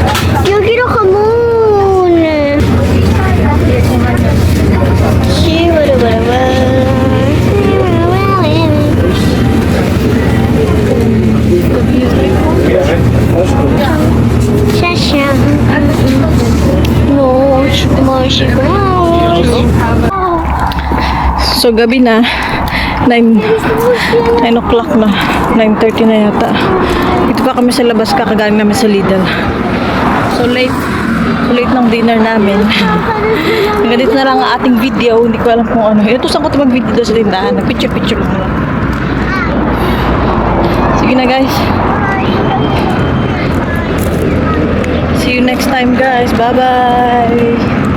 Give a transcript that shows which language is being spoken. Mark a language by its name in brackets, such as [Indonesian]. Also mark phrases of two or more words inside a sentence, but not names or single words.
[Spanish] Yo quiero jamón. Sí, bueno, bueno, Shasha. No, [Filipino] So, gabi na. 9 o'clock na. 9:30 na yata. Dito pa kami sa labas, kakagaling namin sa Lidl. [English] So, late. So, late [Filipino] ng dinner namin. Hanggang dito na lang ang ating video. Hindi ko alam kung ano. Ito saan ko ito mag-video doon sa tindahan. Nag-picture-picture lang. Sige na, guys. [English] See you next time, guys. Bye-bye.